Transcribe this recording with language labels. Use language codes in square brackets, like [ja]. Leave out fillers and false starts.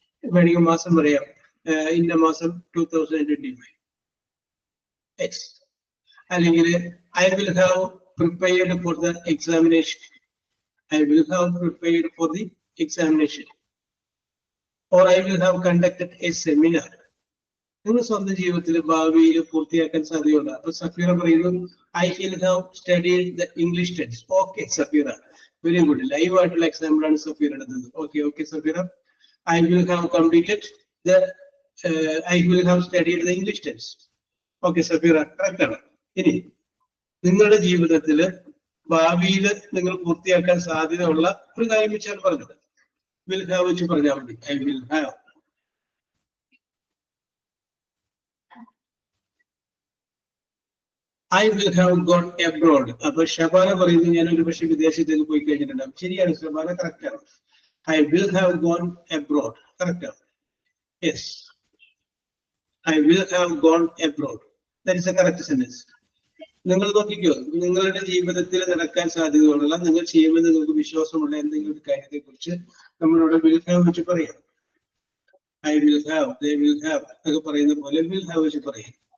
[ml] വേണമെങ്കിൽ മാസം പറയാം, ഇന്ന മാസം 2025. [en] Yes. [ml] അല്ലെങ്കിൽ [en] I will have prepared for the examination. I will have prepared for the examination. Or I will have conducted a seminar. [ml] നിങ്ങൾ സ്വന്തം ജീവിതത്തിൽ ഭാവിയിൽ പൂർത്തിയാക്കാൻ സാധ്യതയുണ്ട്. അപ്പൊ സഫീറ പറയുന്നു, [en] I will have studied the English tense. [ml] Okay, Safeera, very good. Live ആയിട്ടുള്ള example ആണ് സഫീർ എടുത്തത്. [en] Okay Safeera, I will have completed the I will have studied the English tense. [ml] Okay Safeera, correct ആണ്. ഇനി നിങ്ങളുടെ ജീവിതത്തിൽ ഭാവിയിൽ നിങ്ങൾ പൂർത്തിയാക്കാൻ സാധ്യതയുള്ള ഒരു കാര്യം വെച്ചാൽ പറഞ്ഞത് വിൽ ഹാവ് വെച്ച് പറഞ്ഞാൽ മതി. [en] I will have. I will have gone abroad. [ml] അപ്പൊ ഷബാന പറയുന്നു, ഞാൻ ഒരു പക്ഷെ വിദേശത്തേക്ക് പോയി കഴിഞ്ഞിട്ടുണ്ടാവും. ശരിയാണ് ഷബാന, കറക്റ്റ് ആണ്. [en] I will have gone abroad. [ml] Correct ആണ്. [en] Yes, I will have gone abroad. That is a correct sentence. [ml] നിങ്ങൾ നോക്കിക്കോ, നിങ്ങളുടെ ജീവിതത്തിൽ നടക്കാൻ സാധ്യതയുള്ള, നിങ്ങൾ ചെയ്യുമെന്ന് നിങ്ങൾക്ക് വിശ്വാസമുള്ള എന്തെങ്കിലും ഒരു കാര്യത്തെ കുറിച്ച് നമ്മളിവിടെ will have വെച്ച് പറയാം. [en] I will have, they will have [ml] എന്നൊക്കെ പറയുന്ന പോലെ [en] will have [ml] വെച്ച് പറയാം.